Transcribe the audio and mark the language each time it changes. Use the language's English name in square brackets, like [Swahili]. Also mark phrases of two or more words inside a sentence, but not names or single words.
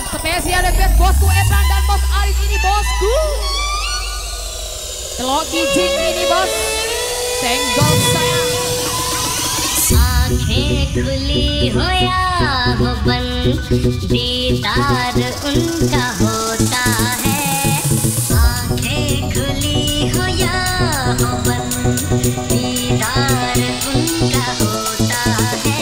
[Indonesian] Spesial request bosku Ebran dan bos Arif ini bosku. Telok kijing ini bos. Senggol sayang. [Hindi] आँखें खुली हो या हो बंद दीदार उनका होता है। आँखें खुली हो या हो बंद दीदार उनका होता है।